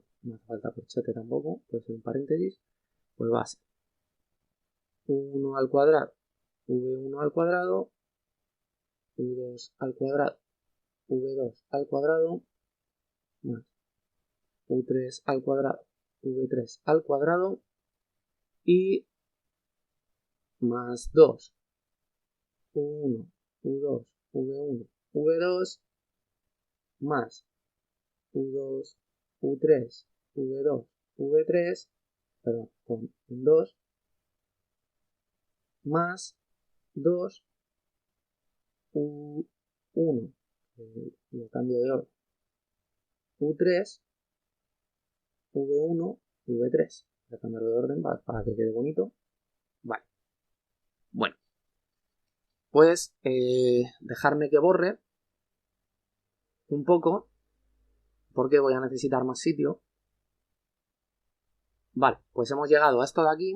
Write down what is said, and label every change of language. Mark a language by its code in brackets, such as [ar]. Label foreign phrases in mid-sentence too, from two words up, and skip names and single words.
[es] no hace falta corchete tampoco, puede ser un paréntesis, pues va a ser u1 al cuadrado, v1 al cuadrado, u2 al cuadrado, v2 al cuadrado, más u3 al cuadrado, v3 al cuadrado y más 2, u1, u2, v1, v2, más u2, u3, v2, v3, perdón, con un 2, más 2, u1, lo cambio de orden, u3, v1, v3. Voy a cambiarlo de orden para que quede bonito. Vale. Bueno. Pues dejarme que borre un poco porque voy a necesitar más sitio. Vale, pues hemos llegado a esto de aquí.